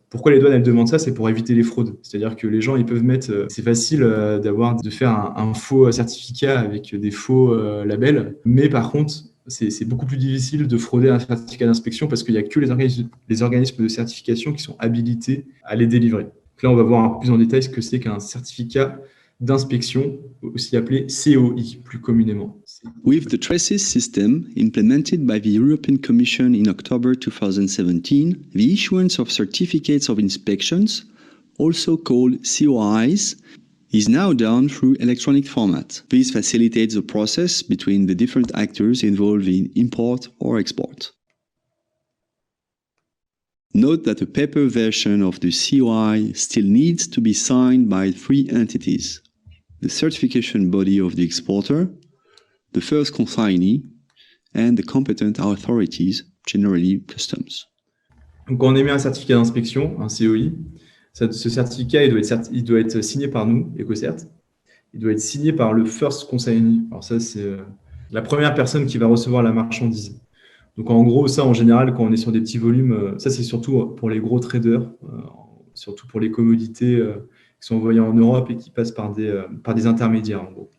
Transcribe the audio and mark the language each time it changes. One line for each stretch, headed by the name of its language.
French: Pourquoi les douanes elles demandent ça? C'est pour éviter les fraudes. C'est-à-dire que les gens ils peuvent mettre, c'est facile de faire un faux certificat avec des faux labels, mais par contre c'est beaucoup plus difficile de frauder un certificat d'inspection parce qu'il n'y a que les organismes de certification qui sont habilités à les délivrer. Donc là on va voir un peu plus en détail ce que c'est qu'un certificat d'inspection, aussi appelé COI plus communément.
English: With the TRACES system implemented by the European Commission in October 2017, the issuance of certificates of inspections, also called COIs, is now done through electronic format. This facilitates the process between the different actors involved in import or export. Note that a paper version of the COI still needs to be signed by 3 entities: the certification body of the exporter, the first consignee, and the competent authorities, generally customs.
French: Donc, quand on émet un certificat d'inspection, un COI, ce certificat il doit être signé par nous, EcoCert. Il doit être signé par le first consignee. Alors ça, c'est la première personne qui va recevoir la marchandise. Donc en gros, ça en général, quand on est sur des petits volumes, ça c'est surtout pour les gros traders, surtout pour les commodités qui sont envoyées en Europe et qui passent par des intermédiaires en gros.